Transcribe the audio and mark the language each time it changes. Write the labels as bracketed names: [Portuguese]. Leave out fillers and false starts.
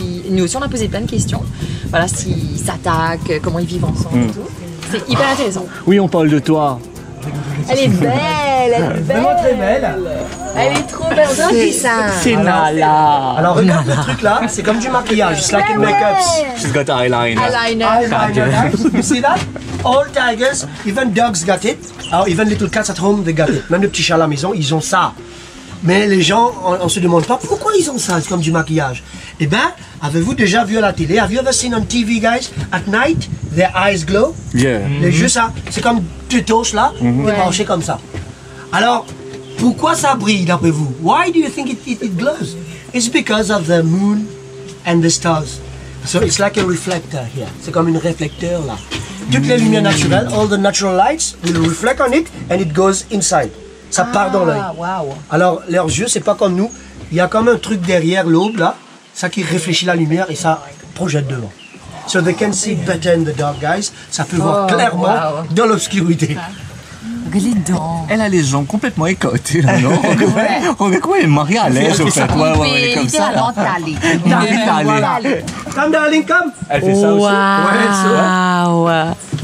[French] Nous aussi on a posé plein de questions, voilà, s'ils s'attaquent, comment ils vivent ensemble et tout. C'est hyper intéressant. Oui, on parle de toi. Elle est belle, elle est Vraiment très belle. Elle est trop belle, on dirait ça. C'est Nala. Alors regarde le truc là, c'est comme du maquillage, [English] it's like in make-ups. She's got eyeliner. Eyeliner. You see that? All tigers, even dogs got it. Or even little cats at home, they got it. [French] Même les petits chats à la maison, ils ont ça. Mais les gens, on se demande pas pourquoi ils ont ça, c'est comme du maquillage. Eh ben, avez-vous déjà vu à la télé? [English] Have you ever seen on TV, guys? At night, their eyes glow. Yeah. [French] Les yeux, ça, c'est comme deux torches là, débranchées comme ça. Alors, pourquoi ça brille d'après vous? [English] Why do you think it glows? It's because of the moon and the stars. So it's like a reflector here. [French] C'est comme un réflecteur là. Toutes les lumières naturelles, [English] all the natural lights, will reflect on it and it goes inside. [French] Ça part dans l'œil. [English] Wow. [French] Alors, leurs yeux, c'est pas comme nous. Il y a comme un truc derrière l'aube là, ça qui réfléchit la lumière et ça projette devant. [English] So they can see better in the dark, guys. [French] Ça peut voir clairement dans l'obscurité. Regarde les dents. Elle a les jambes complètement écotées, là, non? On est quoi, elle est mariée à l'aise, au fait. Ouais, comme ça, là. Littéralement [English] Come, darling, come. [French] Elle fait ça aussi. Waouh.